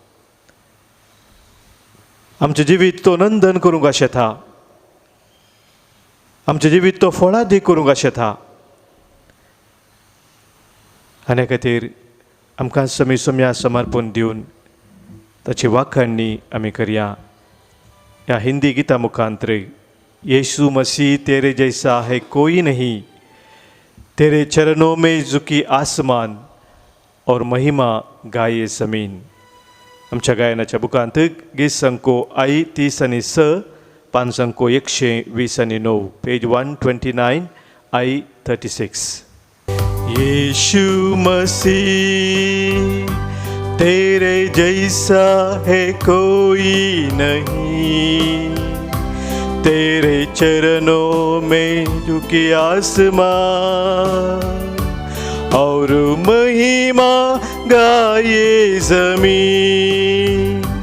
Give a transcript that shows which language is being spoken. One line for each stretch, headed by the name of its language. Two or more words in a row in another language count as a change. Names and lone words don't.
Konkani: आमचें जिवीत तो नंदन करूंक आशेता. आमचें जिवीत तो फळादी करूंक आशेता. आनी खातीर आमकां सौम्या समर्पण दिवन ताची वाखाणणी आमी करया. ह्या हिंदी गिता मुखांतर
Hindi: यीशु मसीह तेरे जैसा है कोई नहीं, तेरे चरणों में झुकी आसमान और महिमा गाये जमीन.
Konkani: आमच्या गायनाच्या बुकांत गीत संको आई 30 आनी 6, पान संको 120 आनी 9, पेज 129, आई 36.
Hindi: यीशु मसीह तेरे जैसा है कोई नहीं, तेरे चरणों में झुकी आसमान और महिमा गाये जमीन.